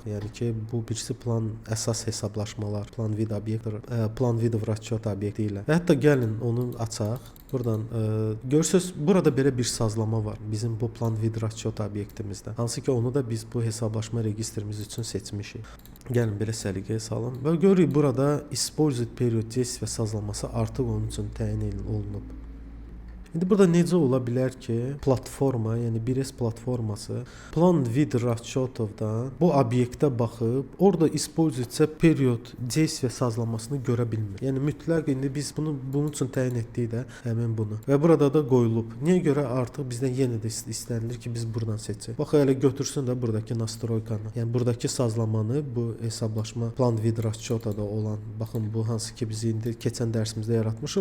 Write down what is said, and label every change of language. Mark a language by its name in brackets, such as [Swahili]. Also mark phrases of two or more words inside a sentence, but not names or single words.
[Azerbaijani] Yəni ki, bu birisi plan əsas hesablaşmalar, [Russian] план вид [Azerbaijani] obyekt, [Russian] план вид расчёт [Azerbaijani] obyekti ilə. Və hətta gəlin onu açaq. Buradan görürsüz, burada belə bir sazlama var bizim bu [Russian] план вид расчёт [Azerbaijani] obyektimizdə. Hansı ki, onu da biz bu hesablaşma registrimiz üçün seçmişik. Gəlin belə səliqəyə salın. Və görürük burada [Russian] использовать период действия [Azerbaijani] sazlaması artıq onun üçün təyin olunub. İndi burada necə ola bilər ki, platforma, yəni 1S platforması [Russian] план вид расчётовдан [Azerbaijani] bu obyektə baxıb, orada [Russian] используется период действия [Azerbaijani] sazlamasını görə bilmir. Yəni mütləq indi biz bunun üçün təyin etdik də həmin bunu. Və burada da qoyulub. Niyə görə artıq bizdən yenə də istənilir ki, biz buradan seçək. Bax elə götürsün də buradakı настройканы. Yəni buradakı sazlamanı bu hesablaşma [Russian] план вид расчётада [Azerbaijani] olan, baxın bu hansı ki biz indi keçən dərsimizdə yaratmışıq.